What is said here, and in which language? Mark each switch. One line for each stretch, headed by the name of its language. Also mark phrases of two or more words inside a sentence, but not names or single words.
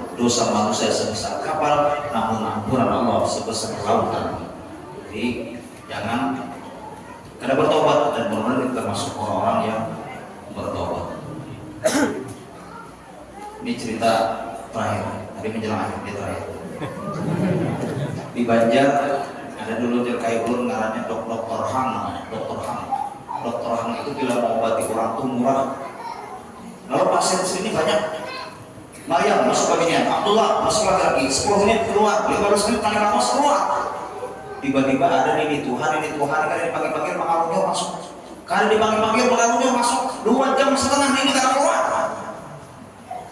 Indonesian: Dosa manusia sebesar kapal, namun ampunan Allah sebesar lautan. Jadi jangan karena bertobat, dan benar-benar kita termasuk orang-orang yang bertobat. Ini cerita terakhir, tadi menjelang akhir dia terakhir.
Banjar: Di Banjar ada dulu terkait ulun ngarannya Dr.
Indonesian: Hang namanya, Dr. Hang. Dr. Hang itu bila mengobati orang itu murah. Lalu pasien sini banyak. Maryam masuk bagian, Abdullah masuk lagi, 10 menit keluar, 15 menit paling lama keluar. Tiba-tiba ada ini Tuhan, kali dipanggil-panggil pengaruhnya masuk, kali dipanggil-panggil pengaruhnya masuk, 2 jam setengah ini tidak keluar.